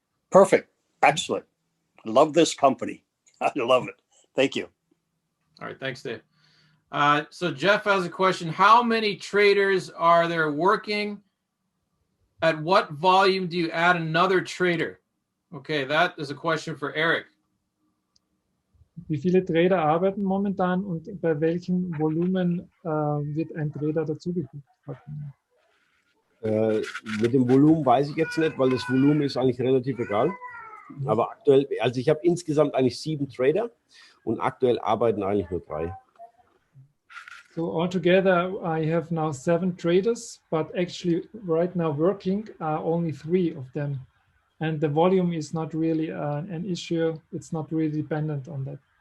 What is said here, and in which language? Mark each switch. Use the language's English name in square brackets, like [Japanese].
[English] Perfect. Excellent. I love this company. I love it. Thank you. All right. Thanks, Dave. So Jeff has a question. How many traders are there working? At what volume do you add another trader? Okay, that is a question for Eric. [German] Wie viele Trader arbeiten momentan und bei welchem Volumen wird ein Trader dazugefügt? Mit dem Volumen weiß ich jetzt nicht, weil das Volumen ist eigentlich relativ egal. Aber aktuell, also ich habe insgesamt eigentlich 7 Trader und aktuell arbeiten eigentlich nur 3. [English] So altogether, I have now 7 traders, but actually right now working are only 3 of them. And the volume is not really an issue. It's not really dependent on that.